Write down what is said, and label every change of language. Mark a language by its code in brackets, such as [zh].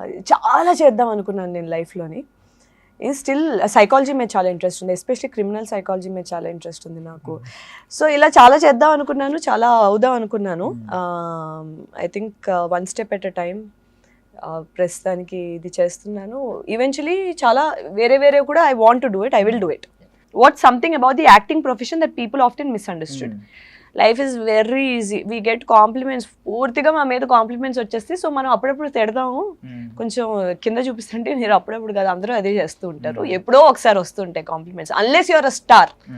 [te] చాలా చేద్దాం అనుకున్నాను నేను లైఫ్లోని. స్టిల్ సైకాలజీ మీద చాలా ఇంట్రెస్ట్ ఉంది, ఎస్పెషల్లీ క్రిమినల్ సైకాలజీ మీద చాలా ఇంట్రెస్ట్ ఉంది నాకు. సో ఇలా చాలా చేద్దాం అనుకున్నాను, చాలా అవుదాం అనుకున్నాను. [en] I think 1 step at a time. [te] ప్రస్తుతానికి ఇది చేస్తున్నాను. ఈవెన్చువలీ చాలా వేరే కూడా [en] I want to do it, [te] I will do it. [en] What's something about the acting profession that people often misunderstood. Life is very easy, we get compliments, [te] పూర్తిగా మా మీద compliments వచ్చేస్తే సో మనం అప్పుడప్పుడు తిడదాము, కొంచెం కింద చూపిస్తుంటే మీరు అప్పుడప్పుడు కదా అందరూ అదే చేస్తూ ఉంటారు, ఎప్పుడో ఒకసారి వస్తుంటాయి compliments, [en] Unless you're a star.